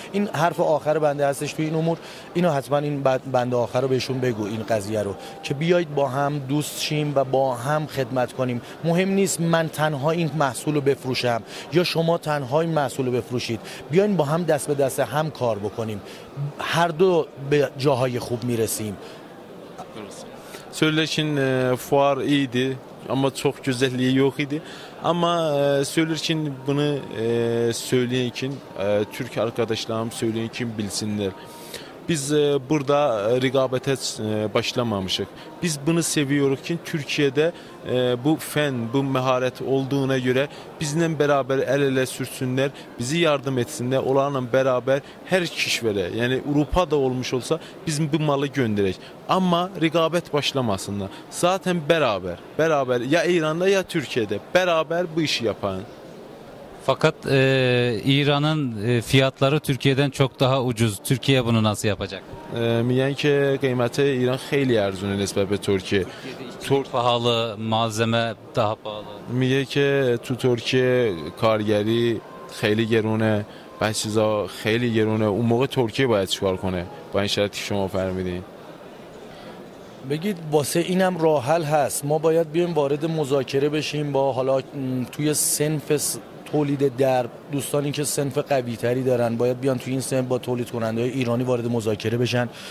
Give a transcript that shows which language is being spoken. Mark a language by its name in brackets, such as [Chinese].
[Persian] این حرف آخر بنده هستش توی این امور. اینو حتما این بنده آخر رو بهشون بگو، این قضیه رو که بیایید با هم دوست شیم و با هم خدمت کنیم. مهم نیست من تنها این محصول رو بفروشم یا شما تنها این محصول رو بفروشید. بیاین با هم دست به دست هم کار بکنیم. هر دو به جاهای خوب میرسیم. [Turkish] Söylerken fuar iyiydi ama çok güzelliği yok idi. Ama söylerken bunu söyleyen için Türk arkadaşlarım söyleyen kim bilsinler. Biz burada rekabete başlamamışık. Biz bunu seviyoruz ki Türkiye'de bu fen, bu meharet olduğuna göre bizimle beraber el ele sürsünler, bizi yardım etsinler, onlarla beraber her kişilere, yani Avrupa'da olmuş olsa bizim bu malı gönderek. Ama rekabet başlamasınlar. Zaten beraber ya İran'da ya Türkiye'de beraber bu işi yapan. Fakat İran'ın fiyatları Türkiye'den çok daha ucuz. Türkiye bunu nasıl yapacak? [Persian] میگن که قیمت ایران خیلی ارزونه نسبت به ترکیه. [Turkish] Çok pahalı, malzeme daha pahalı. [Persian] میگه که تو ترکیه کارگری خیلی گرونه، بعضی چیزا خیلی گرونه. اون موقع ترکیه باید چیکار کنه با این شرطی که شما فرمودین؟ بگید واسه اینم راه حل هست. ما باید بیایم وارد مذاکره بشیم با حالا توی صنف تولید درب، دوستانی که صنف قوی تری دارن باید بیان توی این صنف با تولید کننده های ایرانی وارد مذاکره بشن.